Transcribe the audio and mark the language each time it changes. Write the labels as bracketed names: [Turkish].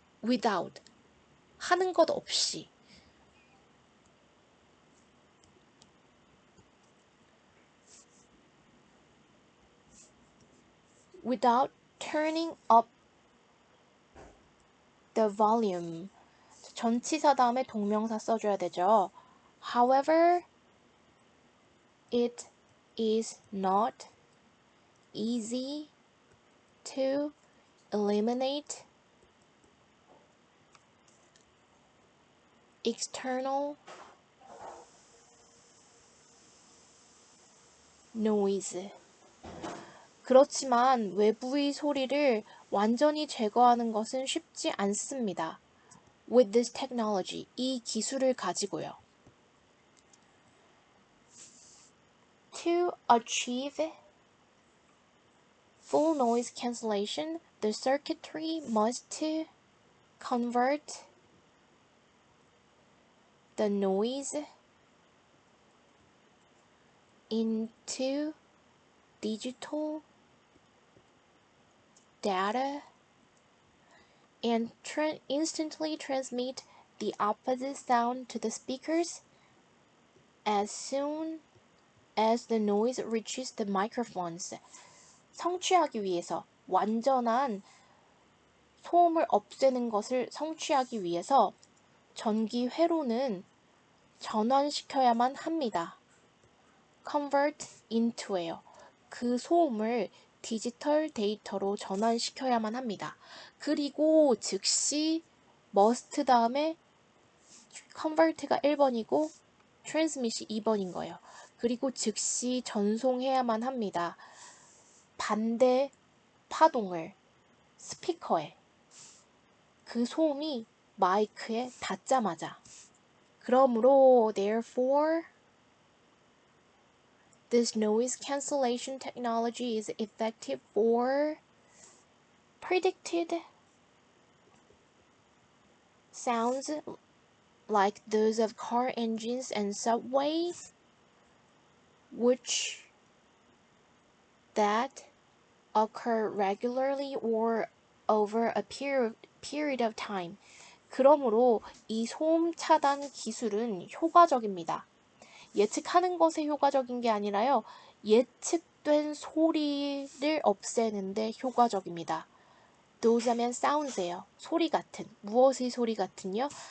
[Korean] without 하는 것 없이 [English] without turning up the volume [Korean] 전치사 다음에 동명사 써줘야 되죠. [English] However, it is not easy to eliminate external noise. [Korean] 그렇지만 외부의 소리를 완전히 제거하는 것은 쉽지 않습니다. [English] With this technology, [Korean] 이 기술을 가지고요. [English] To achieve full noise cancellation, the circuitry must convert the noise into digital data and instantly transmit the opposite sound to the speakers as soon as the noise reaches the microphones. [Korean] 성취하기 위해서 완전한 소음을 없애는 것을 성취하기 위해서 전기 회로는 전환시켜야만 합니다. [English] convert into예요. [Korean] 그 소음을 디지털 데이터로 전환시켜야만 합니다. 그리고 즉시 must 다음에 convert가 1번이고 transmit이 2번인 거예요. 그리고 즉시 전송해야만 합니다. 반대 파동을 스피커에 그 소음이 마이크에 닿자마자 그러므로 [English] therefore this noise cancellation technology is effective for predicted sounds like those of car engines and subway, which that occur regularly or over a period of time. [Korean] 그러므로 이 소음 차단 기술은 효과적입니다. 예측하는 것에 효과적인 게 아니라요. 예측된 소리를 없애는데 효과적입니다. Those 하면 sounds예요. 소리 같은. 무엇의 소리 같은요?